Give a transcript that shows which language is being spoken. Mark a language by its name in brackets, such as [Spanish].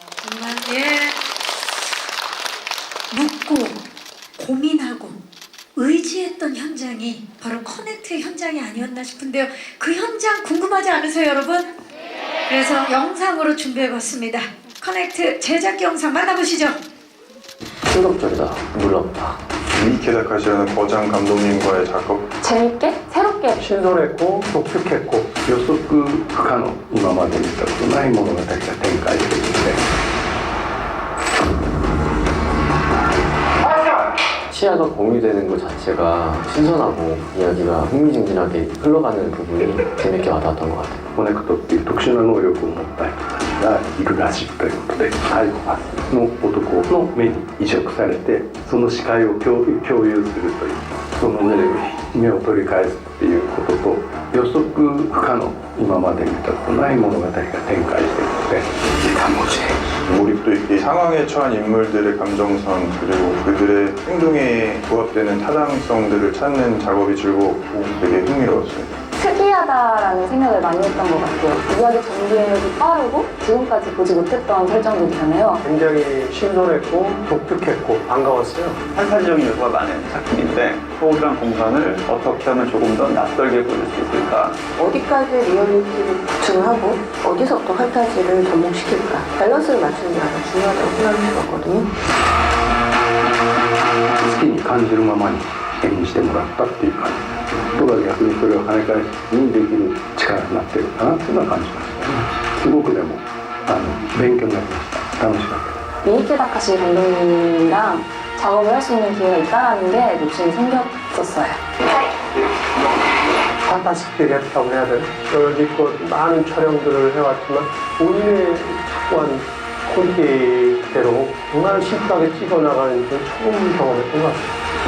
[Korean] 정말 묻고 고민하고 의지했던 현장이 바로 커넥트의 현장이 아니었나 싶은데요. 그 현장 궁금하지 않으세요, 여러분? 그래서 영상으로 준비해봤습니다. 커넥트 제작 영상 만나보시죠. 충격적이다. 놀랍다. 이케다카시라는 거장 감독님과의 작업. 재밌게? 새롭게 신선했고 독특했고 [Japanese] 予測不可能今まで見たことない物語が展開しているので [Korean] 시야가 공유되는 것 자체가 신선하고 이야기가 흥미진진하게 흘러가는 부분이 재밌게 와닿았던 것 같아요. [Japanese] コネクトっていう特殊な能力を持った人たちがいるらしいということでサイコパスの男の目に移植されてその視界を共有するというその目で目を取り返すっていうことと予測不可能今まで見たことない物語が展開しているので [Korean] 몰입도 있게 상황에 처한 인물들의 감정선 그리고 그들의 행동에 부합되는 타당성들을 찾는 작업이 즐겁고 되게 흥미로웠어요. 특이하다라는 생각을 많이 했던 것 같아요. 이야기 전개력이 빠르고 지금까지 보지 못했던 설정들이잖아요. 굉장히 신선했고 독특했고 반가웠어요. 판타지적인 요소가 많은 작품인데 소울이랑 공간을 어떻게 하면 조금 더 낯설게 보일 수 있을까. 어디까지 리얼리티를 구축을 하고 어디서부터 판타지를 접목시킬까 밸런스를 맞추는 게 가장 중요하다고 생각을 해봤거든요. [Japanese] 好きに感じるままに演じてもらったっていう感じとか逆にそれを跳ね返しにできる力になってるかなっていうのは感じましたね。すごくでも勉強になりました。楽しかったです。 [Korean] 이케다카시 감독님이랑 작업을 할 수 있는 기회가 있다는 게 욕심이 생겼었어요. 판타스틱했다고 해야 되나? 여지껏 많은 촬영들을 해왔지만 본인의 확고한 퀄리티대로 정말 심플하게 찍어나가는 건 처음 경험했던 것 같아요.